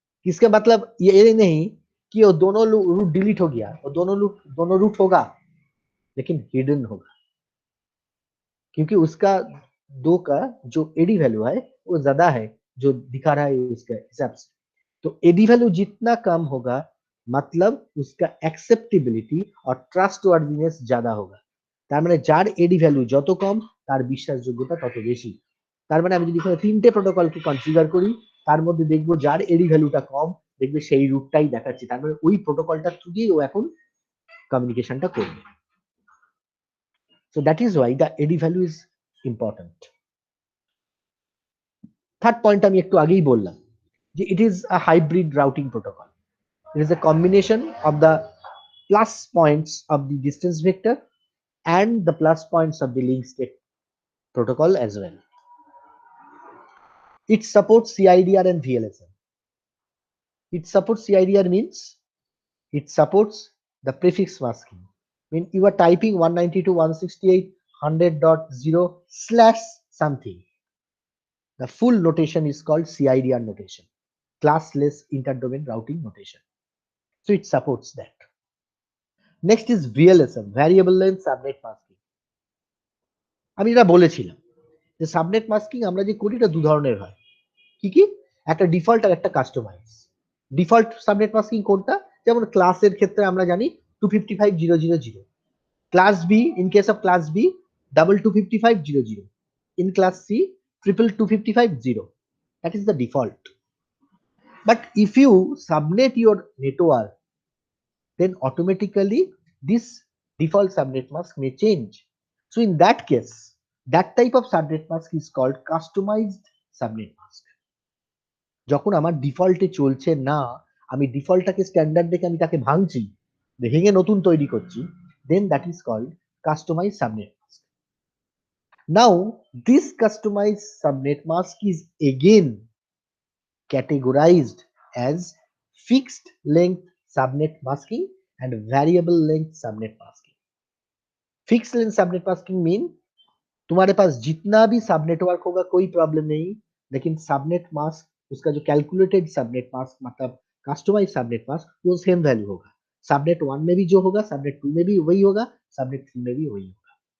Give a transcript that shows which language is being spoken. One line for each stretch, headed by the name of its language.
Hindi: इसका मतलब ये नहीं कि वो दोनों रूट डिलीट हो गया, वो दोनों रूट होगा लेकिन हिडन होगा, क्योंकि उसका दो का जो एडी वैल्यू है वो ज्यादा है जो दिखा रहा है उसके हिसाब से। तो एडी वैल्यू जितना कम होगा, मतलब उसका एक्सेप्टेबिलिटी और ट्रास्टवर्दीनेस ज्यादा होगा।
Bangla: তার মানে যার এডি ভ্যালু যত কম, তার বিশ্বাসযোগ্যতা তত বেশি। তার মানে আমি যদি এখানে তিনটে প্রোটোকলকে কনফিগার করি, তার মধ্যে দেখবো যার এডি ভ্যালুটা কম, দেখবে সেই রুটটাই দেখাচ্ছে, তার মানে ওই প্রোটোকলটা থ্রু দিয়ে ও এখন কমিউনিকেশনটা করবে।
English: So that is why the AD value is important.
Bangla: Third point আমি একটু আগেই বললাম যে
English: It is a hybrid routing protocol.
Bangla: It is
English: a combination of the plus points of the distance vector and the plus points of the link state protocol as well. It supports CIDR and VLSN. It supports CIDR means It supports the prefix masking. When you are typing 192.168.100.0 slash something, the full notation is called CIDR notation, classless interdomain routing notation. So it supports that. Next is VLSM, variable length subnet masking.
Bangla: আমি এটা বলেছিলাম যে subnet masking আমরা যে করি এটা দু ধরনের হয়। কি কি? একটা ডিফল্ট আর একটা কাস্টমাইজ। ডিফল্ট সাবনেট মাস্কিং কোনটা? যেমন ক্লাসের ক্ষেত্রে আমরা জানি 255.0.0.0,
English: class B, in case of class B, 255.0.0, in class C, 255.0. That is the default. But if you subnet your network, then automatically this default subnet mask may change. So in that case, that type of subnet mask is called customized subnet mask.
Bangla: যখন আমার ডিফল্টে চলছে না, আমি ডিফল্টটাকে standard দেখে আমি তাকে ভাঙছি, ভেঙে নতুন তৈরি করছি,
English: then that is called customized subnet mask. Now this customized subnet mask is again categorized as fixed length subnet masking and variable length subnet masking. Fixed length subnet masking mean
Hindi: तुम्हारे पास जितना भी सब नेटवर्क होगा कोई problem नहीं, लेकिन subnet mask उसका जो कैलकुलेटेड सबनेट मास्क मतलब कस्टमाइज सबनेट मास्क वो सेम वैल्यू होगा। सबनेट 1 में भी जो होगा सबनेट 2 में भी वही होगा, सबनेट 3 में भी वही होगा।